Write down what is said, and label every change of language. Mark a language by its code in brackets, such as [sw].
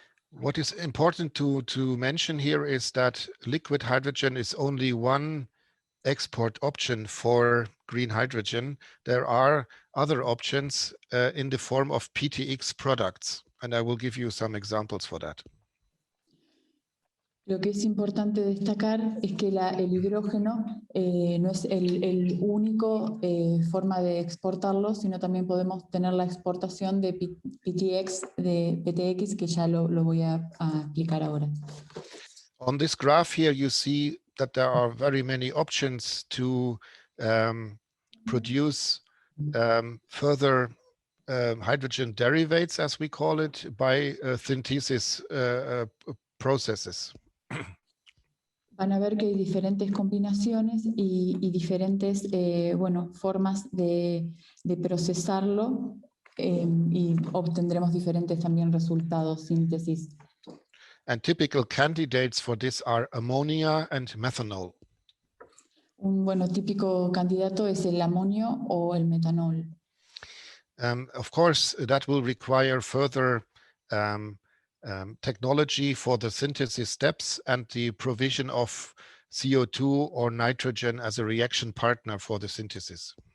[en] What is important to mention here is that liquid hydrogen is only one export option for green hydrogen. There are other options in the form of PTX products, and I will give you some examples for that. [es] Lo que es importante destacar es que el hidrógeno no es el único forma de exportarlo, sino también podemos tener la exportación de PTX, que ya lo voy a explicar ahora. [en] On this graph here, you see that there are very many options to produce further hydrogen derivatives, as we call it, by synthesis processes. [es] Van a ver que hay diferentes combinaciones y diferentes formas de procesarlo, y obtendremos diferentes también resultados, síntesis. [en] And typical candidates for this are ammonia and methanol. [es] Un típico candidato es el amonio o el metanol. [en] Of course, that will require further technology for the synthesis steps and the provision of CO2 or nitrogen as a reaction partner for the synthesis.